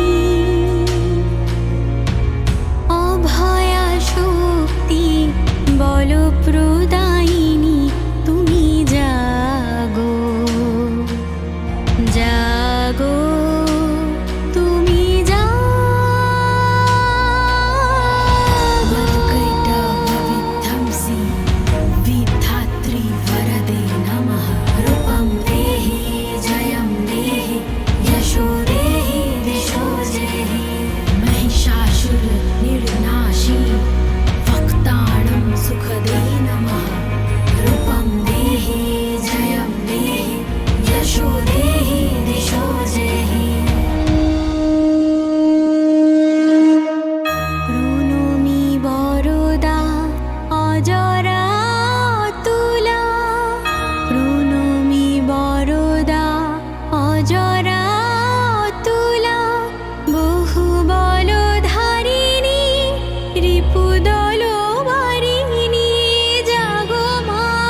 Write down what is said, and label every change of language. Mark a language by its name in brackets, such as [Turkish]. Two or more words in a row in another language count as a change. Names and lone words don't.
[Bangla] অভয়া শক্তি বল প্রদায়িনী, তুমি জাগো, জাগো তুমি জাগো। [Sanskrit] विध्वंसी विधात्री वरदे नमः। रूपं देहि जयं देहि यशो देहि दिशो देहि। महिषासुर निर्नाशी वक्ताणं सुखदे नमः। रूपं देहि जयं देहि यशो देहि दिशो देहि। [Bangla] প্রণমি বরদা অজরা তুলা, প্রণমি বরদা অজরা তুলা, বহু বল ধারিণী রিপুদল বারিণী, জাগো মা